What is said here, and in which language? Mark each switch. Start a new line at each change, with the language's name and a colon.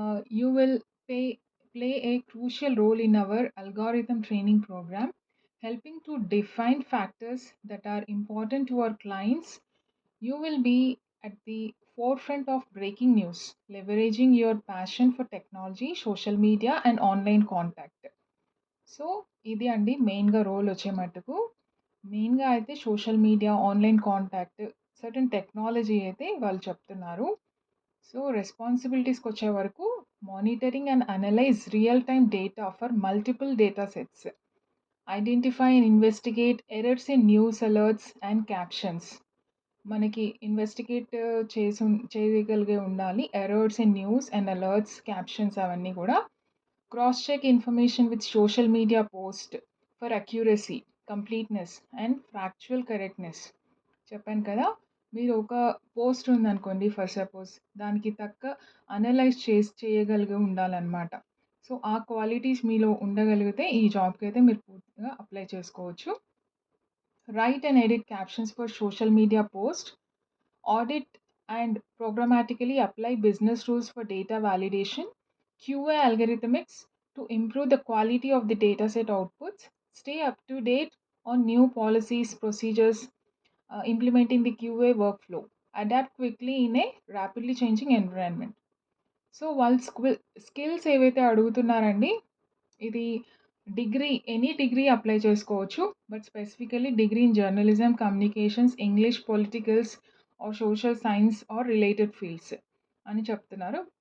English: You will play a crucial role in our algorithm training program, helping to define factors that are important to our clients. You will be at the forefront of breaking news, leveraging your passion for technology, social media, and online contact.
Telugu: So, ఇది అండి మెయిన్‌గా role వచ్చే మట్టుకు. మెయిన్‌గా అయితే social media, online contact, certain technology అయితే వాళ్ళు చెప్తున్నారు.
English: so,
Telugu: రెస్పాన్సిబిలిటీస్‌కొచ్చే వరకు
English: Monitoring and analyze real time data for multiple data sets. Identify and investigate errors in news alerts and captions.
Telugu: మనకి ఇన్వెస్టిగేట్ చేయగలిగే ఉండాలి.
English: errors in news and alerts, captions
Telugu: అవన్నీ కూడా.
English: Cross check information with social media post for accuracy, completeness and factual correctness.
Telugu: చెప్పాను కదా! మీరు ఒక post ఉందనుకోండి ఫర్ సపోజ్. దానికి తగ్గ అనలైజ్ చేయగలిగి ఉండాలనమాట. సో, ఆ క్వాలిటీస్ మీలో ఉండగలిగితే ఈ జాబ్‌కైతే మీరు పూర్తిగా అప్లై చేసుకోవచ్చు.
English: Write and edit captions for social media posts. Audit and programmatically apply business rules for data validation. QA algorithmics to improve the quality of the dataset outputs. Stay up to date on new policies, procedures, implementing the QA workflow. Adapt quickly in a rapidly changing environment.
Telugu: So, వాళ్ళు skills ఏవైతే అడుగుతున్నారండి, ఇది any degree apply చేసుకోవచ్చు.
English: but specifically degree in journalism, communications, English, politicals or social science or related fields
Telugu: అని చెప్తున్నారు.